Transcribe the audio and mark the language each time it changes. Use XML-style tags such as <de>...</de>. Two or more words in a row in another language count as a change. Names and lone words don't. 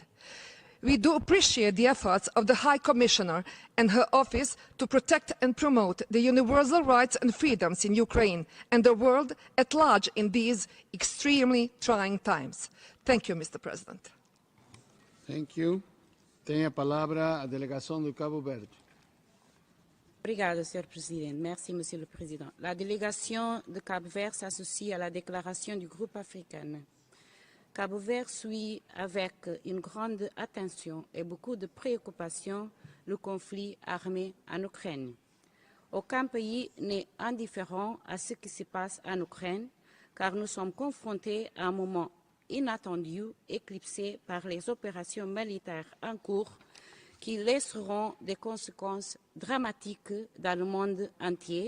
<en>We do appreciate the efforts of the High Commissioner and her office to protect and promote the universal rights and freedoms in Ukraine and the world at large in these extremely trying times. Thank you, Mr. President. Thank you.</en> <pt>Tem a palavra a delegação do Cabo Verde. Obrigada, Sr. Presidente.</pt> <fr>Merci, Monsieur le Président. La délégation de Cap-Vert s'associe à la déclaration du groupe africain. Cap-Vert suit avec une grande attention et beaucoup de préoccupation le conflit armé en Ukraine. Aucun pays n'est indifférent à ce qui se passe en Ukraine, car nous sommes confrontés à un moment inattendu, éclipsé par les opérations militaires en cours qui laisseront des conséquences dramatiques dans le monde entier.</fr>